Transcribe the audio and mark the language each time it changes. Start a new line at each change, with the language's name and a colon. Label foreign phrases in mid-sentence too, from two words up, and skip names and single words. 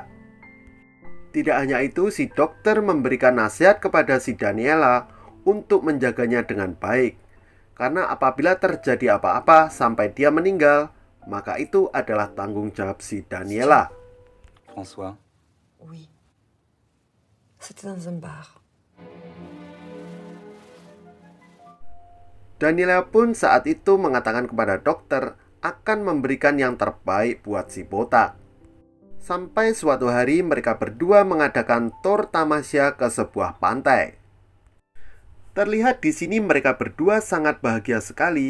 Indonesian: Tidak hanya itu, si dokter memberikan nasihat kepada si Daniela untuk menjaganya dengan baik. Karena apabila terjadi apa-apa sampai dia meninggal, maka itu adalah tanggung jawab si Daniela.
French: François, Oui. C'était dans un bar.
Indonesian: Daniela pun saat itu mengatakan kepada dokter akan memberikan yang terbaik buat si botak. Sampai suatu hari mereka berdua mengadakan tour tamasya ke sebuah pantai. Terlihat di sini mereka berdua sangat bahagia sekali.